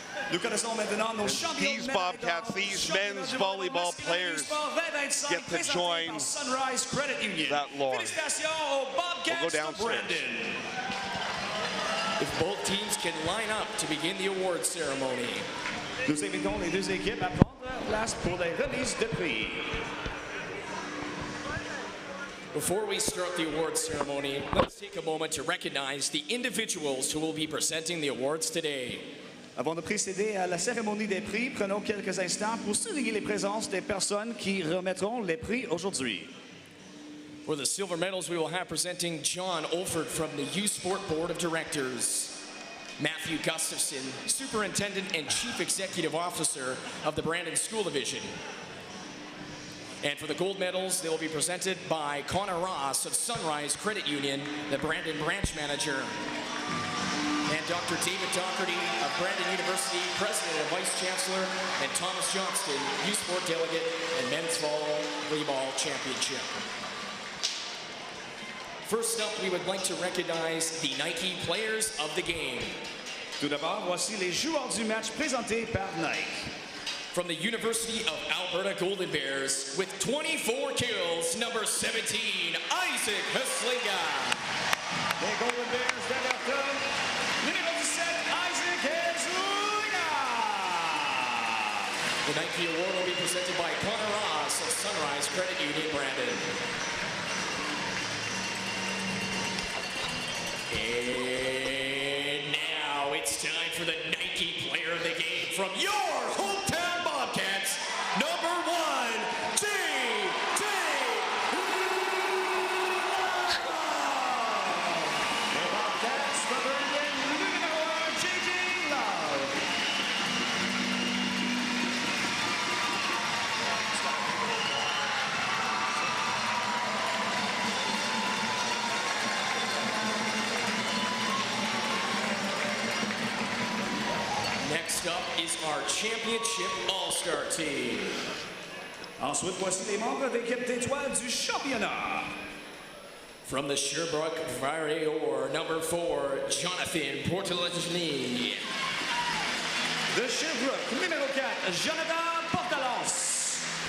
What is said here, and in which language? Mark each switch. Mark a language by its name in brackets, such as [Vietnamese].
[English] These Bobcats, these men's volleyball players get to join that lore. We'll go downstairs. If both teams can line up to begin the awards ceremony. [French] Nous invitons les deux équipes à prendre place pour les remises de prix. [English] Before we start the awards ceremony, let's take a moment to recognize the individuals who will be presenting the awards today. [French] Avant de procéder à la cérémonie des prix, prenons quelques instants pour souligner les présences des personnes qui remettront les prix aujourd'hui. [English] For the silver medals, we will have presenting John Olford from the U Sport Board of Directors. Matthew Gustafson, Superintendent and Chief Executive Officer of the Brandon School Division. And for the gold medals, they will be presented by Connor Ross of Sunrise Credit Union, the Brandon Branch Manager. And Dr. David Doherty of Brandon University, President and Vice Chancellor, and Thomas Johnston, U Sport Delegate and Men's Volleyball Championship. First up, we would like to recognize the Nike Players of the Game. [French] Tout d'abord, voici les joueurs du match présentés par Nike. [English] From the University of Alberta Golden Bears, with 24 kills, number 17, Isaac Haslinga. [French] Les Golden Bears d'Alberta, numéro 17, Isaac Haslinga. [English] The Nike Award will be presented by Connor Ross of Sunrise Credit Union, Brandon. And now it's time for the Nike Player of the Game from your hometown Bobcats, number 1, J.J. Love. [French] Les Bobcats reprennent numéro 1, J.J. Love. [English] Next up is our championship all-star team. [French] Ensuite, voici les membres d'équipe d'étoiles du championnat. [English] From the Sherbrooke Variety Or, number 4, Jonathan Portalagini. [French] De Sherbrooke, numéro 4, Jonathan Portalance.